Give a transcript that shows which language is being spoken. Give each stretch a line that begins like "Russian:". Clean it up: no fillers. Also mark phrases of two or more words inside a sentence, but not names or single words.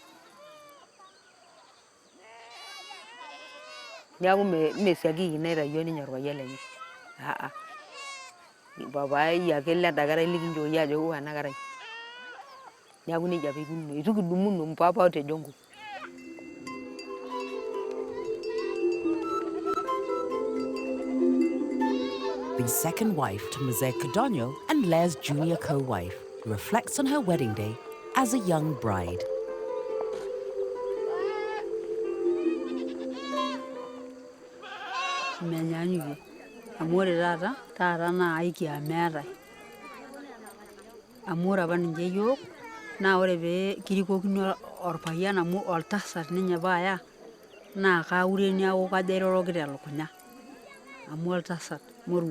Masai: Neeku mesiaki naitayio ninye orpayian lenye. Papai ake lenda kerai likinchooki ajo ewo ena kerai. Neeku nejia apa ikununo. Itu kidumuno mpapa otejongo.
English: The second wife to Maasai Kadono and Leah's junior co-wife, reflects on her wedding day as a young bride.
Masai: Menyanyukie amu ore taata naa aikia meetai amu ore apa ninche yiok naa ore pee kirikokini orpayian amu oltasat ninye paaya naa kaure niaku kajo airoroki telukunya amu oltasat moruo.